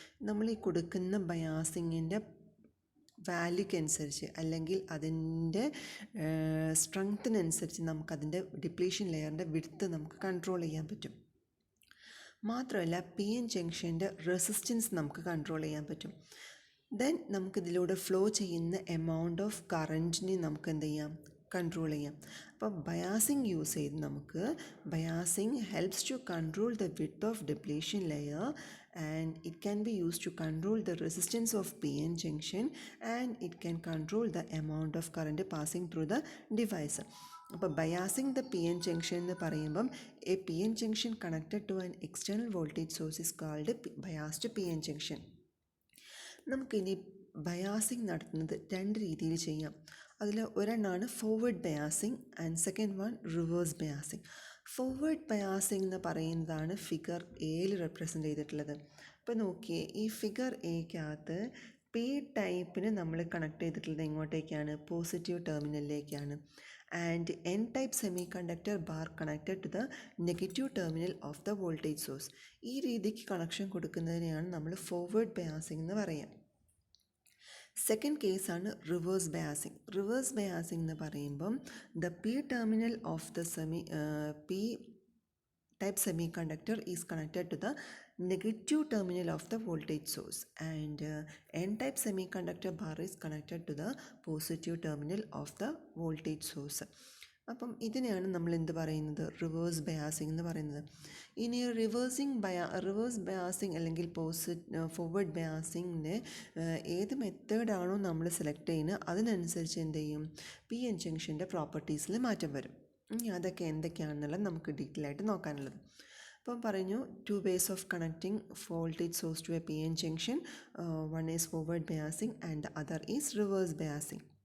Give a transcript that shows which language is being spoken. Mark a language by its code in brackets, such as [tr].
[ml] നമ്മൾ ഈ കൊടുക്കുന്ന ബയാസിങ്ങിൻ്റെ വാല്യൂക്കനുസരിച്ച് അല്ലെങ്കിൽ അതിൻ്റെ സ്ട്രെങ്ത്തിനനുസരിച്ച് നമുക്കതിൻ്റെ ഡിപ്ലീഷൻ ലെയറിൻ്റെ വിഡ്ത്ത് നമുക്ക് കൺട്രോൾ ചെയ്യാൻ പറ്റും. മാത്രമല്ല പി എൻ ജംഗ്ഷൻ്റെ റെസിസ്റ്റൻസ് നമുക്ക് കൺട്രോൾ ചെയ്യാൻ പറ്റും. ദെൻ നമുക്കിതിലൂടെ ഫ്ലോ ചെയ്യുന്ന എമൗണ്ട് ഓഫ് കറൻറ്റിനെ നമുക്ക് എന്ത് ചെയ്യാം? കൺട്രോൾ ചെയ്യാം. അപ്പോൾ ബയാസിംഗ് യൂസ് ചെയ്ത് നമുക്ക് [en] Biasing helps to control the width of depletion layer and it can be used to control the resistance of PN junction and it can control the amount of current passing through the device. അപ്പോൾ biasing the P N junction [ml] എന്ന് പറയുമ്പം [en] A P N junction connected to an external voltage source is called biased P N junction. [ml] നമുക്കിനി biasing നടത്തുന്നത് 2 രീതിയിൽ ചെയ്യാം. അതിൽ ഒരെണ്ണമാണ് forward biasing and second one reverse biasing. Forward biasing എന്ന് പറയുന്നതാണ് figure എയിൽ റെപ്രസെൻ്റ് ചെയ്തിട്ടുള്ളത്. അപ്പോൾ നോക്കിയേ, ഈ ഫിഗർ എക്കകത്ത് പി ടൈപ്പിന് നമ്മൾ കണക്ട് ചെയ്തിട്ടുള്ളത് എങ്ങോട്ടേക്കാണ്? Positive ടെർമിനലിലേക്കാണ്. [en] And N type semiconductor bar connected to the negative terminal of the voltage source. [ml] ഈ രീതിക്ക് കണക്ഷൻ കൊടുക്കുന്നതിനെയാണ് നമ്മൾ ഫോർവേഡ് ബയാസിങ് എന്ന് പറയുക. സെക്കൻഡ് കേസാണ് റിവേഴ്സ് ബയാസിങ്. [en] reverse biasing [ml] എന്ന് പറയുമ്പം [en] The P terminal of the P type semiconductor is connected to the negative terminal of the voltage source, and n-type semiconductor bar is connected to the positive terminal of the voltage source. [ml] അപ്പം ഇതിനെയാണ് നമ്മൾ എന്ത് പറയുന്നത്? Reverse biasing എന്ന് പറയുന്നത്. ഇനി reverse biasing അല്ലെങ്കിൽ forward ബയാസിങ്ങിന് ഏത് മെത്തേഡാണോ നമ്മൾ സെലക്ട് ചെയ്യുന്നത് അതിനനുസരിച്ച് എന്ത് ചെയ്യും? പി എൻ ജംഗ്ഷൻ്റെ പ്രോപ്പർട്ടീസിൽ മാറ്റം വരും. അതൊക്കെ എന്തൊക്കെയാണെന്നുള്ളത് നമുക്ക് ഡീറ്റെയിൽ ആയിട്ട് നോക്കാനുള്ളത്. അപ്പം പറഞ്ഞു, [en] 2 ways of connecting voltage source to a PN junction. One is forward biasing and the other is reverse biasing.